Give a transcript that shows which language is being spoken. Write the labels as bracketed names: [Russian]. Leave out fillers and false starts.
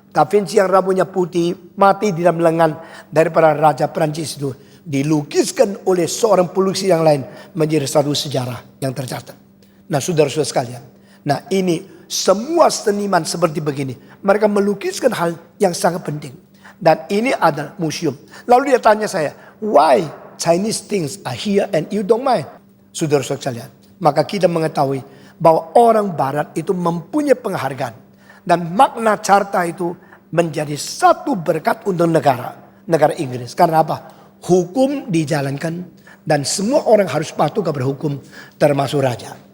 [Indonesian] Da Vinci yang rambutnya putih mati di dalam lengan daripada Raja Perancis itu dilukiskan oleh seorang pelukis yang lain menjadi satu sejarah yang tercatat. Nah, saudara-saudara sekalian. Nah, ini semua seniman seperti begini. Mereka melukiskan hal yang sangat penting. Dan ini adalah museum. Lalu dia tanya saya, [English] why Chinese things are here and you don't mind? [Indonesian] Saudara-saudara sekalian. Maka kita mengetahui bahwa orang barat itu mempunyai penghargaan. Dan Magna Carta itu menjadi satu berkat untuk negara Inggris. Karena apa? Hukum dijalankan dan semua orang harus patuh kepada hukum termasuk raja.